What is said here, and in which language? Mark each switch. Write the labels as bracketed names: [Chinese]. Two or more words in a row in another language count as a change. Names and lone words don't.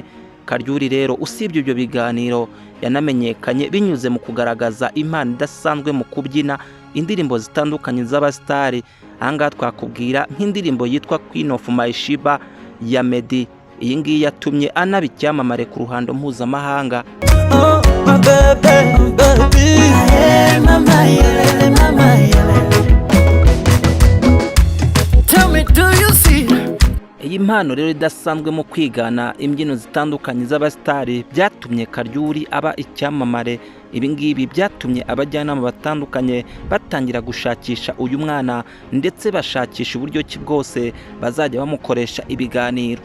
[Kinyarwanda] Karyuri rero usibye ibyo biganiro yanamenyekanye binyuze mu kugaragaza impano idasanzwe mu kubyina indirimbo zitandukanye z'abasitari. Ahangaha twakubwira nk'indirimbo yitwa Queen of My Sheebah ya Meddy. Iyi ngiyi yatumye anaba icyamamare ku ruhando mpuzamahanga. [English] Oh my baby, baby, hey mama, yeah, mama, yeah. Tell me, do you see? [Kinyarwanda] Iyi mpano rero idasanzwe mu kwigana imbyino zitandukanye z'abasitari byatumye Karyuri aba icyamamare. Ibi ngibi byatumye abajyanama batandukanye batangira gushakisha uyu mwana ndetse bashakisha uburyo ki bwose bazajya bamukoresha ibiganiro.